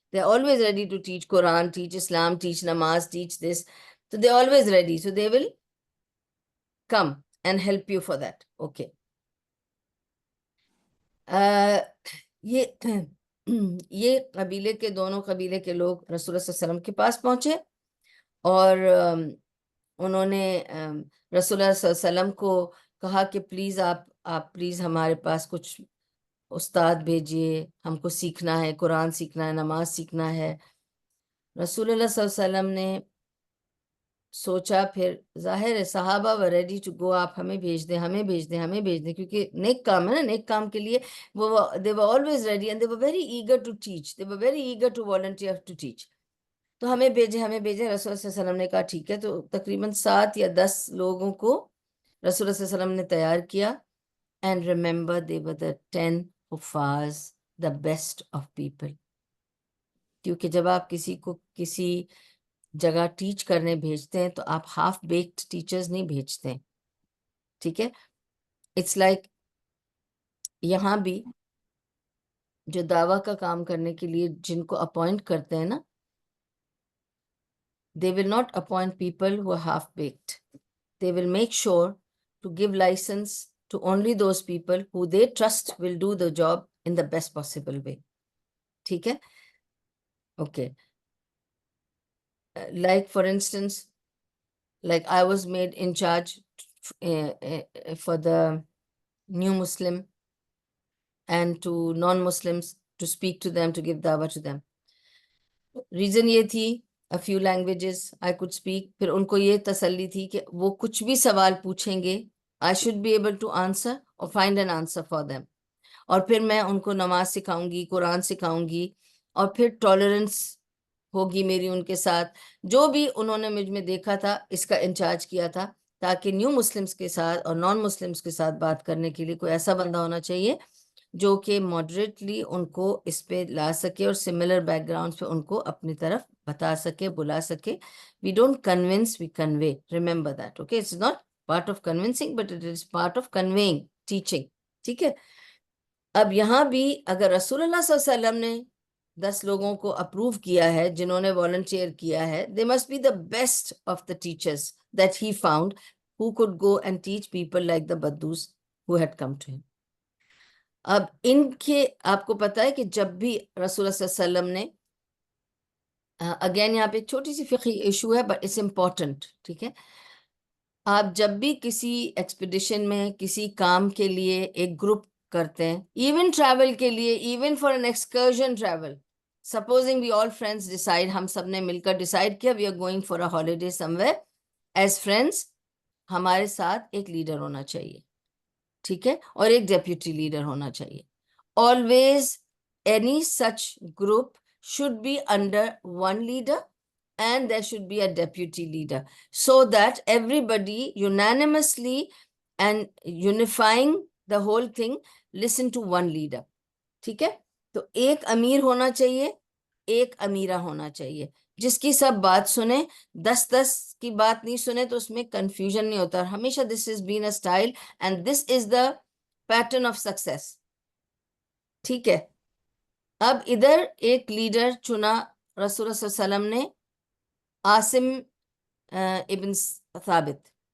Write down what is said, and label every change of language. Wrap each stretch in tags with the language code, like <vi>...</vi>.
<en>They are always ready to teach Quran, teach Islam, teach namaz, teach this. So they are always ready. So they will come and help you for that. Okay.</en> <ur>یہ قبیلے کے دونوں قبیلے کے لوگ رسول اللہ صلی اللہ علیہ وسلم کے پاس پہنچے اور انہوں نے رسول اللہ صلی اللہ علیہ وسلم کو کہا کہ پلیز آپ پلیز ہمارے پاس کچھ استاد بھیجیے, ہم کو سیکھنا ہے, قرآن سیکھنا ہے, نماز سیکھنا ہے. رسول اللہ صلی اللہ علیہ وسلم نے سوچا, پھر ظاہر ہے صحابہ</ur> <en>were ready to go,</en> <ur>آپ ہمیں بھیج دیں, ہمیں بھیج دیں, ہمیں بھیج دیں, کیونکہ نیک کام ہے نا, نیک کام کے لیے وہ</ur> <en>they were always ready and they were very eager to teach, they were very eager to volunteer to teach.</en> <ur>تو ہمیں بھیجے, ہمیں بھیجے. رسول اللہ صلی اللہ علیہ وسلم نے کہا ٹھیک ہے. تو تقریباً 7 یا 10 لوگوں کو رسول اللہ صلی اللہ علیہ وسلم نے تیار کیا.</ur> <en>And remember, they were the 10 حفاظ, the best of people.</en> <ur>کیونکہ جب آپ کسی کو کسی جگہ ٹیچ کرنے بھیجتے ہیں تو آپ ہاف بیکڈ ٹیچرز نہیں بھیجتے. ٹھیک ہے, اٹس لائک یہاں بھی جو دعویٰ کا کام کرنے کے لیے جن کو اپوائنٹ کرتے ہیں نا,</ur> <en>they will not appoint people who are half baked. They will make sure to give license to only those people who they trust will do the job in the best possible way.</en> <ur>ٹھیک ہے, okay.</ur> <en>Like for instance, like I was made in charge for the new Muslim and to non-Muslims to speak to them, to give dawah to them. Reason</en> <ur>یہ تھی,</ur> <en>a few languages I could speak.</en> <ur>پھر ان کو یہ تسلی تھی کہ وہ کچھ بھی سوال پوچھیں گے,</ur> <en>I should be able to answer or find an answer for them.</en> <ur>اور پھر میں ان کو نماز سکھاؤں گی, قرآن سکھاؤں گی, اور پھر ٹالرنس ہوگی میری ان کے ساتھ. جو بھی انہوں نے مجھ میں دیکھا تھا اس کا انچارج کیا تھا, تاکہ نیو مسلمس کے ساتھ اور نان مسلمس کے ساتھ بات کرنے کے لیے کوئی ایسا بندہ ہونا چاہیے جو کہ ماڈریٹلی ان کو اس پہ لا سکے اور سملر بیک گراؤنڈ پہ ان کو اپنی طرف بتا سکے, بلا سکے.</ur> <en>We don't convince, we convey. Remember that, okay. It's not part of convincing but it is part of conveying, teaching.</en> <ur>ٹھیک ہے. اب یہاں بھی اگر رسول اللہ صلی اللہ علیہ وسلم نے 10 لوگوں کو اپروو کیا ہے</ur> <en>جنہوں نے والنٹیئر کیا ہے, they must be the best of the teachers that he found who could go and teach people like the Baddus who had come to him.</en> <ur>اب ان کے آپ کو پتا ہے کہ جب بھی رسول اللہ صلی اللہ علیہ وسلم نے, اگین یہاں پہ ایک چھوٹی سی فقہی ایشو ہے</ur> <en>But it's important.</en> <ur>ٹھیک ہے, آپ جب بھی کسی ایکسپیڈیشن میں کسی کام کے لیے ایک گروپ کرتے ہیں, ایون ٹریول کے لیے,</ur> <en>even for an excursion travel, supposing we all friends decide,</en> <ur>ہم سب نے مل کر ڈیسائڈ کیا</ur> <en>we are going for a holiday somewhere as friends,</en> <ur>ہمارے ساتھ ایک لیڈر ہونا چاہیے، ٹھیک ہے، اور ایک ڈیپیوٹی لیڈر ہونا چاہیے.</ur> <en>Always any such group should be under one leader and there should be a deputy leader, so that everybody unanimously and unifying the whole thing listen to one leader.</en> <ur>ٹھیک ہے، تو ایک امیر ہونا چاہیے، ایک امیرہ ہونا چاہیے جس کی سب بات سنیں. 10 کی بات نہیں سنیں تو اس میں کنفیوژن نہیں ہوتا.</ur> <en>ہمیشہ this is been a style and this is the pattern of success.</en> <ur>ٹھیک ہے، اب ادھر ایک لیڈر چنا رسول اللہ صلی اللہ علیہ وسلم نے، عاصم ابن ثابت.</ur>